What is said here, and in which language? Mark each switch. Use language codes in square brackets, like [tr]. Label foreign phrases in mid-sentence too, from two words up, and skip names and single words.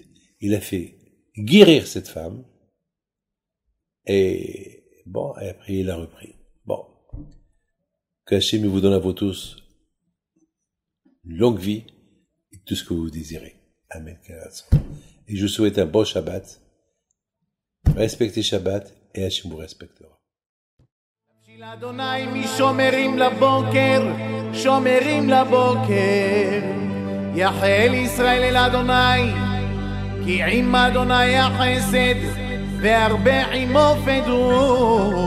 [fr] Il a fait guérir cette femme. Et bon, et après il a repris. Bon. Que Hachem vous donne à vous tous une longue vie et tout ce que vous désirez. Amen. Et je vous souhaite un bon Shabbat. Respectez Shabbat et Hachem vous respectera. [he] אדוני משומרים לבוקר, שומרים לבוקר. יחל ישראל אל אדוני, כי עם אדוני החסד, והרבה עמו פדות.